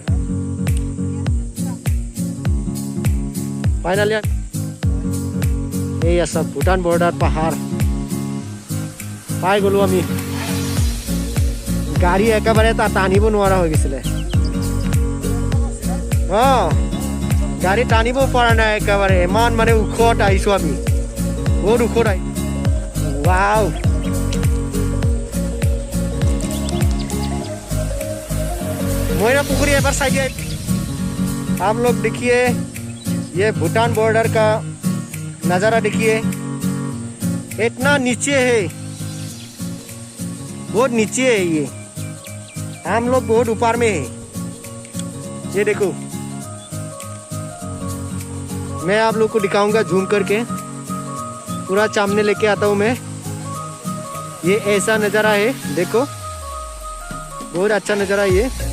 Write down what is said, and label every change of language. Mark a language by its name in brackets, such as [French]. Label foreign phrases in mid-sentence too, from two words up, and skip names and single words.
[Assamese] ফাইনালি এয়া চক ভূটান বৰ্ডাৰ পাহাৰ পাই গলো আমি গাড়ী একেবাৰে টানিব নোৱাৰা হৈ গৈছিলে গাড়ী টানিব পৰা নাই একেবাৰে ইমান মানে ওখত আহিছো আমি বহুত ওখত আহি वाव मोइना पुकुरी [Hindi] एक बार साइड आप लोग देखिए ये भूटान बॉर्डर का नज़ारा देखिए इतना नीचे है बहुत नीचे है ये हम लोग बहुत ऊपर में है ये देखो मैं आप लोग को दिखाऊंगा झूम करके पूरा सामने लेके आता हूँ मैं ये ऐसा नज़ारा है देखो बहुत अच्छा नज़ारा ये